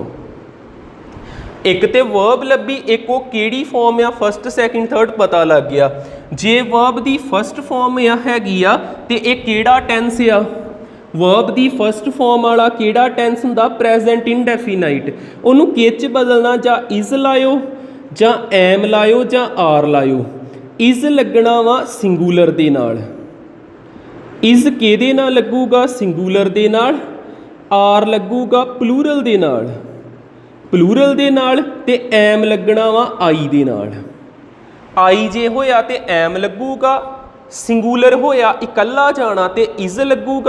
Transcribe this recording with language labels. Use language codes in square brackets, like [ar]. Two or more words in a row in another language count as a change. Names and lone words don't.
[pa] ਇੱਕ ਤਾਂ ਵਰਬ ਲੱਭੀ, ਇੱਕ ਉਹ ਕਿਹੜੀ ਫ਼ਾਰਮ ਆ [en] first second third [pa] ਪਤਾ ਲੱਗ ਗਿਆ। ਜੇ ਵਰਬ ਦੀ [en] first form [pa] ਹੈਗੀ ਆ ਤੇ ਇੱਕ ਕਿਹੜਾ ਟੈਂਸ ਆ, ਵਰਬ ਦੀ [en] first form [pa] ਵਾਲਾ ਕਿਹੜਾ ਟੈਂਸ ਹੁੰਦਾ, [en] present indefinite. [pa] ਉਨ੍ਹੋਂ ਕਿੱਚ ਬਦਲਣਾ, ਜਾਂ ਇਜ਼ ਲਾਇਓ, ਜਾਂ ਐਮ ਲਾਇਓ, ਜਾਂ ਆਰ ਲਾਇਓ। ਇਜ਼ ਲੱਗਣਾ ਵਾ ਸਿੰਗੂਲਰ ਦੇ ਨਾਲ, ਇਜ਼ ਕਿਹਦੇ ਨਾਲ ਲੱਗੂਗਾ, ਸਿੰਗੂਲਰ ਦੇ ਨਾਲ। ਆਰ ਲੱਗੂਗਾ ਪਲੂਰਲ ਦੇ ਨਾਲ, ਪਲੂਰਲ ਦੇ ਨਾਲ। ਤੇ ਐਮ ਲੱਗਣਾ ਵਾ ਆਈ ਦੇ ਨਾਲ। ਆਈ ਜੇ ਹੋਇਆ ਤੇ ਐਮ ਲੱਗੂਗਾ, ਸਿੰਗੂਲਰ ਹੋਇਆ ਇਕੱਲਾ ਜਾਣਾ ਤੇ ਇਜ਼ ਲੱਗੂਗਾ।